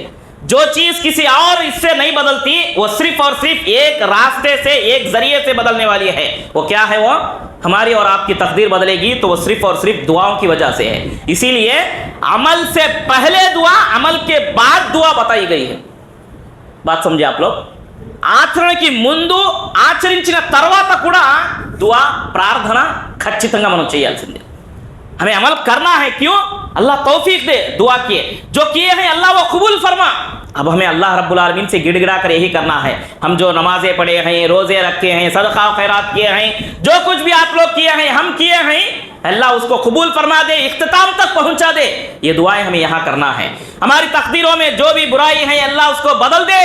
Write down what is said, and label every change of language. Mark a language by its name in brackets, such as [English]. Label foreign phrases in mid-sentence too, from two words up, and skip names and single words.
[Urdu] جو چیز کسی اور اس سے نہیں بدلتی وہ صرف اور صرف ایک راستے سے، ایک ذریعے سے بدلنے والی ہے. وہ کیا ہے? وہ ہماری اور آپ کی تقدیر بدلے گی تو وہ صرف اور صرف دعاؤں کی وجہ سے ہے. اسی لیے عمل سے پہلے دعا، عمل کے بعد دعا بتائی گئی ہے. بات سمجھے آپ لوگ? [Telugu] ఆచరణకి ముందు ఆచరించిన తర్వాత కూడా [Urdu] دعا پرارتھنا [Telugu] ఖచ్చితంగా మనం చేయాల్సిందే। [Urdu] ہمیں عمل کرنا ہے، کیوں? اللہ توفیق دے، دعا کیے، جو کیے ہیں اللہ وہ قبول فرما. اب ہمیں اللہ [Arabic] ربّ العالمین [Urdu] سے گڑگڑا کر یہی کرنا ہے. ہم جو نمازیں پڑھے ہیں، روزے رکھے ہیں، صدقہ خیرات کیے ہیں، جو کچھ بھی آپ لوگ کیے ہیں، ہم کیے ہیں، اللہ اس کو قبول فرما دے، اختتام تک پہنچا دے. یہ دعائیں ہمیں یہاں کرنا ہے۔ ہماری تقدیروں میں جو بھی برائی ہے اللہ اس کو بدل دے.